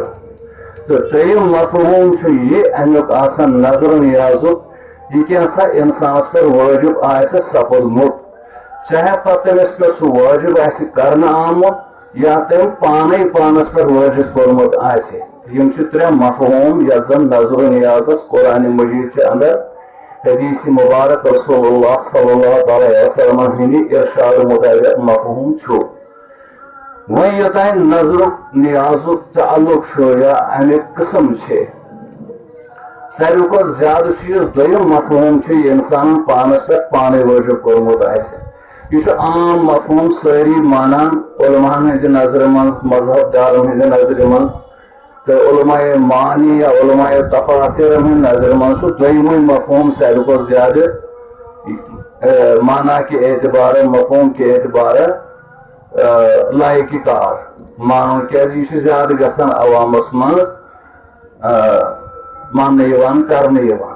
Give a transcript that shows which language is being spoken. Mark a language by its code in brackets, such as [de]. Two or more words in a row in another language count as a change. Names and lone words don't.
[ks] تہٕ ترٛیٚیِم مفہوٗم چھُ یہِ امیُک آسان نظر نیازُک، یہ کینٛژھا انسانس پٮ۪ٹھ وٲجب آسہِ سپُدمُت، چاہے پتہٕ تٔمِس پٮ۪ٹھ سُہ وٲجب آسہِ کرنہٕ آمُت یا تٔمۍ پانے پانس پٮ۪ٹھ وٲجب کوٚرمُت آسہِ۔ یم چھِ ترٛےٚ مفہوٗم یتھ زن نظر نیازس قرآن مجیٖد چہِ اندر حدیث مبارک رسول اللہ [ar] صلی اللہ علیہ وسلم [ks] ہٕنٛدِ ارشاد مطابق مفہوٗم چھُ۔ وۄنۍ یوٚتانۍ نظرُک نیازُک تعلق چھُ یا امیِکۍ قٕسم چھِ، ساروی کھۄتہٕ زیادٕ چھُ یُس دوٚیِم مفہوٗم چھُ یہِ انسانن پانس پٮ۪ٹھ پانے وٲجب کوٚرمُت آسہِ۔ یہ چھُ عام مفہوٗم سٲری مانان، علماہن ہٕنٛدِ نظرِ منٛز، مذہب دارن ہٕنٛدِ نظرِ منٛز تہٕ علماء معانی یا علماء تفاصیرن ہٕنٛدِ نظرِ منٛز چھُ دوٚیمُے مفہوٗم ساروی کھۄتہٕ زیادٕ مانا کہ اعتبارٕ، مفہوٗم کہ اعتبارٕ لایقہِ کار مانُن، کیازِ یہِ چھُ زیادٕ گژھان عوامس منٛز ماننہٕ یِوان، کرنہٕ یِوان۔